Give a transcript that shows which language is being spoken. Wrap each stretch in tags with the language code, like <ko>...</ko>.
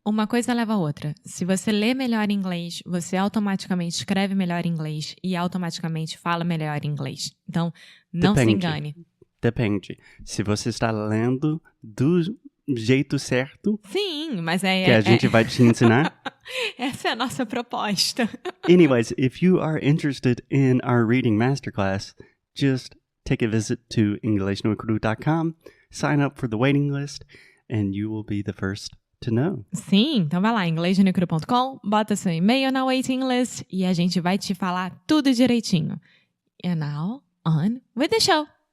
<pt>Uma coisa leva a outra. Se você lê melhor inglês, você automaticamente escreve melhor inglês e automaticamente fala melhor inglês. Então, não se engane. Depende. Se você está lendo do jeito certo, sim, mas que a gente vai te ensinar. Essa é a nossa proposta.</pt> <en>Anyways, if you are interested in our reading masterclass, just take a visit to inglesnoicru.com, sign up for the waiting list, and you will be the first to know.</en> <pt>Sim, então vai lá, inglesnoicru.com, bota seu e-mail na waiting list e a gente vai te falar tudo direitinho.</pt> <en>And now, on with the show!</en>